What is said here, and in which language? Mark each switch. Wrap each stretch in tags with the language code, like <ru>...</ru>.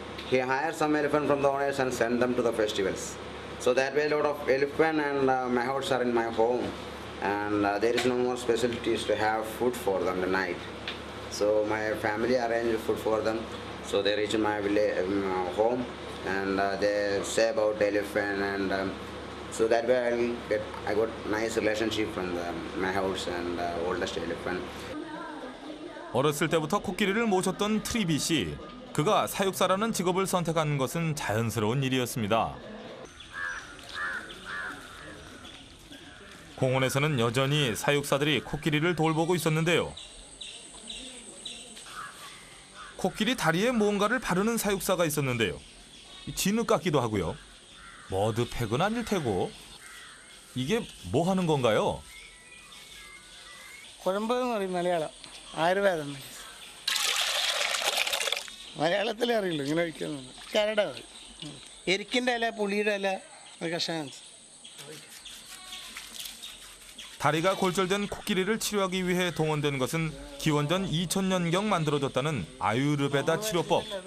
<en>He hired some elephant from the owners and sent them to the festivals. So that way a lot of elephant and my house are in my home, and there is no more facilities to have food for them at night. So my family arranged food for them. So they reach my village, home, and they say about the elephant, and so that way I got nice relationship from my house and oldest elephant.</en> <ko>어렸을 때부터 코끼리를 모셨던 트리비 씨. 그가 사육사라는 직업을 선택한 것은 자연스러운 일이었습니다. 공원에서는 여전히 사육사들이 코끼리를 돌보고 있었는데요. 코끼리 다리에 뭔가를 바르는 사육사가 있었는데요. 진흙 같기도 하고요. 머드팩은 아닐 테고. 이게 뭐 하는 건가요?</ko> <ml>കുഴമ്പെന്ന് പറയും മലയാളം ആയുർവേദം മലയാളത്തിലേ അറിയില്ല ഇങ്ങനെ ഒഴിക്കുന്നത് കരട് എരിക്കിൻ്റെ ഇല പുളിയുടെ ഇല കഷായം.</ml> <ko>다리가 골절된 코끼리를 치료하기 위해 동원된 것은 기원전 2000년경 만들어졌다는 아유르베다 치료법.</ko>